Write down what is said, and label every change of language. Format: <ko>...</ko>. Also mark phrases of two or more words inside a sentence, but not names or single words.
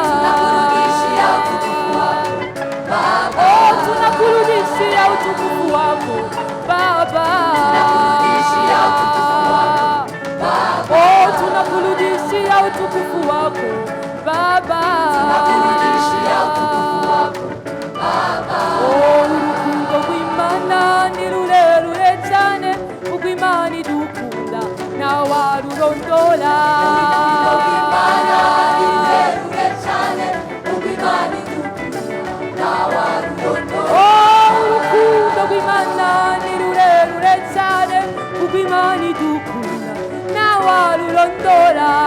<sw>Tunakurudishia utukufu wako Baba. Tunakurudishia utukufu wako Baba.</sw> <rn>Urukundo rw'Imana ni rurerure cyane, urw'Imana idukunda ntawarurondora. Urukundo rw'Imana ni rurerure cyane, urw'Imana idukunda ntawarurondora.</rn>